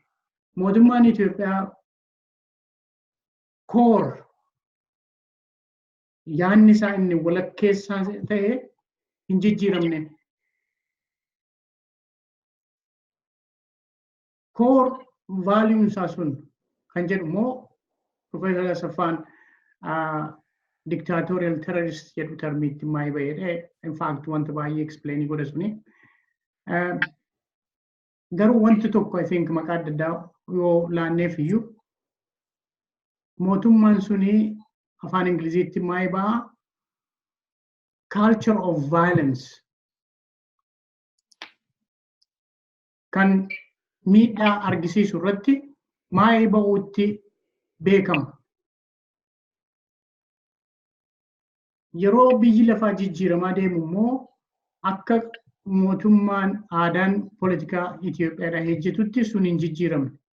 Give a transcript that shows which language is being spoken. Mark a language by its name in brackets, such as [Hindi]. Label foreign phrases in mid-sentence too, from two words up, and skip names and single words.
[Oromo] Mootummaan Itoophiyaa koor yaanni isaa inni walakkeessaa ta'e hin jijjiiramne. Koor vaaliyuun isaa sun kan jedhu immoo Profeesar Asaffaan [English] dictatorial terrorist [Oromo] jedhu termiitti maayii bahedha. [English] In fact [Oromo] wanta baay'ee explain godha suni. Garuu wanti tokko [English] I think [Oromo] maqaa adda addaa yoo laanneef iyyuu mootummaan suni afaan Ingiliziitti maayii baha [English] culture of violence [Oromo] kan miidhaa argisiisu irratti maayii bahuutti beekama. Yeroo biyyi lafaa jijjiiramaa deemu immoo akka mootummaan aadaan poolitikaa Itoophiyaadhaa hojjetutti sun hin jijjiiramne.